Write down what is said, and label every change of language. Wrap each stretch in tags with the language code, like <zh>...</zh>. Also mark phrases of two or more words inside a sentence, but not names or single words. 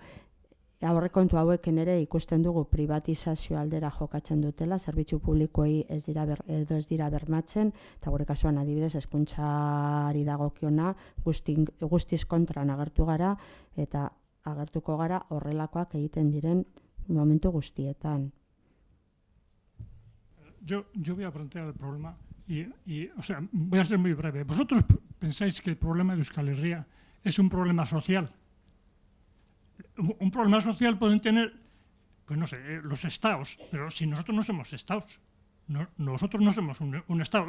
<eu>Aurrekontu hauekin ere ikusten dugu privatizazio aldera jokatzen dutela, zerbitzu publikoei ez dira bermatzen, eta gure kasuan adibidez hezkuntzari dagokiona guztiz kontran agertu gara eta agertuko gara horrelakoak egiten diren momentu guztietan.</eu> <es>Yo voy a plantear el problema voy a ser muy breve. ¿Vosotros pensáis que el problema de Euskal Herria es un problema social? Un problema social pueden tener, pues no sé, los estados, pero si nosotros no somos estados, nosotros no somos un estado.</es>